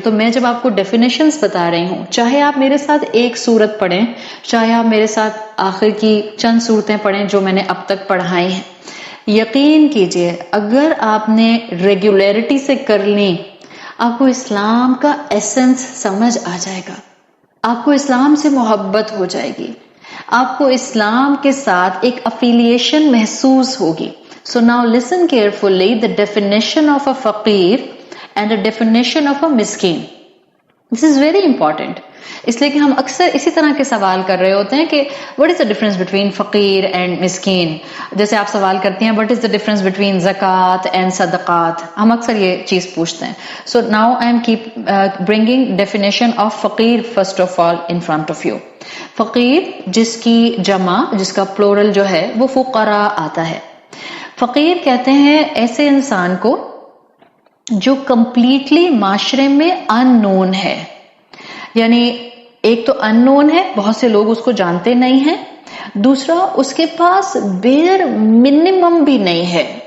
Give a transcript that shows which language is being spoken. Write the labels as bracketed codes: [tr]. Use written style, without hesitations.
[ur] تو میں جب آپ کو ڈیفینیشنز بتا رہی ہوں، چاہے آپ میرے ساتھ ایک سورت پڑھیں، چاہے آپ میرے ساتھ آخر کی چند صورتیں پڑھیں جو میں نے اب تک پڑھائی ہیں، یقین کیجئے اگر آپ نے ریگولیرٹی سے کر لی، آپ کو اسلام کا ایسنس سمجھ آ جائے گا، آپ کو اسلام سے محبت ہو جائے گی، آپ کو اسلام کے ساتھ ایک افیلیشن محسوس ہوگی. [en] So now listen carefully the definition of a faqir and the definition of a miskin. This is very important. [ur] اس لیے کہ ہم اکثر اسی طرح کے سوال کر رہے ہوتے ہیں کہ [en] what is the difference between [ur] فقیر and مسکین. جیسے آپ سوال کرتی ہیں [en] what is the difference between [ur] زکوٰۃ and صدقات، ہم اکثر یہ چیز پوچھتے ہیں. [en] So now I am bringing definition of فقیر first of all in front of you. [ur] فقیر جس کی جمع، جس کا پلورل جو ہے وہ فقراء آتا ہے. فقیر کہتے ہیں ایسے انسان کو جو کمپلیٹلی معاشرے میں ان نون ہے. یعنی ایک تو ان نون ہے، بہت سے لوگ اس کو جانتے نہیں ہیں، دوسرا اس کے پاس بیئر منیمم بھی نہیں ہے.